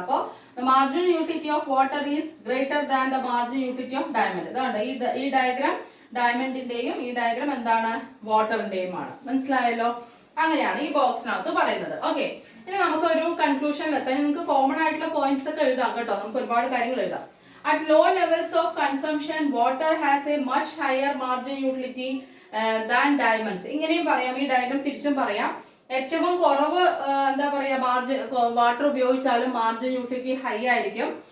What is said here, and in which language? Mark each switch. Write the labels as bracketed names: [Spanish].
[English] അപ്പോൾ margin utility of water is greater than the margin utility of diamond. [Malayalam] ഇതാണ് ഈ diagram ഡയമണ്ടിന്റെയും ഈ diagram എന്താണ്, വാട്ടറിന്റെയും ആണ്. മനസ്സിലായല്ലോ? അങ്ങനെയാണ് ഈ ബോക്സിനകത്ത് പറയുന്നത്. ഓക്കെ, ഇനി നമുക്ക് ഒരു കൺക്ലൂഷനിൽ എത്താൻ നിങ്ങൾക്ക് കോമൺ ആയിട്ടുള്ള പോയിന്റ്സ് ഒക്കെ എഴുതാം കേട്ടോ. നമുക്ക് ഒരുപാട് കാര്യങ്ങൾ എഴുതാം. [English] At low levels of consumption, water has a much higher margin utility than diamonds. [Malayalam] ഇങ്ങനെയും പറയാം, ഈ ഡയഗ്രാം തിരിച്ചും പറയാം. ഏറ്റവും കുറവ് എന്താ പറയാ, മാർജിൻ വാട്ടർ ഉപയോഗിച്ചാലും മാർജിൻ യൂട്ടിലിറ്റി ഹൈ ആയിരിക്കും.